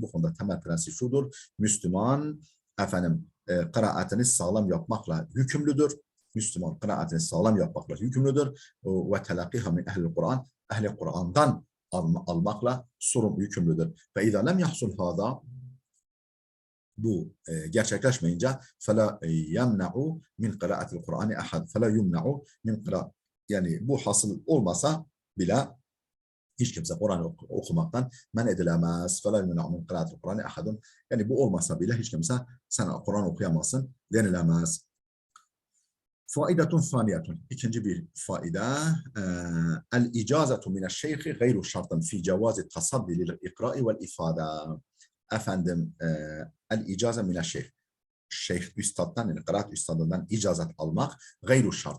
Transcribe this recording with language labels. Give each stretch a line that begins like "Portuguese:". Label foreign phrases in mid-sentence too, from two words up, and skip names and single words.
Turkish: Bu konuda temel prensip şudur. Müslüman efendim kıraatini sağlam yapmakla yükümlüdür. Müslüman kıraatini sağlam yapmakla yükümlüdür.
Arabic: وتلقيها من أهل القرآن.
Turkish: Ehli Kur'an'dan almakla yükümlüdür.
Arabic: وإذا لم يحصل هذا
Turkish: bu gerçekleşmeyince
Arabic: فَلَا يَمْنَعُ مِنْ قِرَاءَةِ الْقُرْآنِ أَحَدٍ فَلَا يُمْنَعُ مِنْ قِرَاءَةِ
Turkish: yani bu hasıl olmasa bile hiç kimse Kur'an okumaktan men edilemez.
Arabic: فَلَا يُمْنَعُ مِنْ قِرَاءَةِ الْقُرْآنِ أَحَدٍ
Turkish: yani bu olmasa bile hiç kimse sen Kur'an okuyamazsın denilemez.
Arabic: فائدة ثانية.
Turkish: İkinci bir faide.
Arabic: الإجازة من الشيخ غير شرط في جواز التصدي للإقراء والإفادة.
Turkish: Efendim
Arabic: الإجازة من الشيخ.
Turkish: Şeyh üstaddan yani kıraat üstadından icazet almak
Arabic: غير شرط.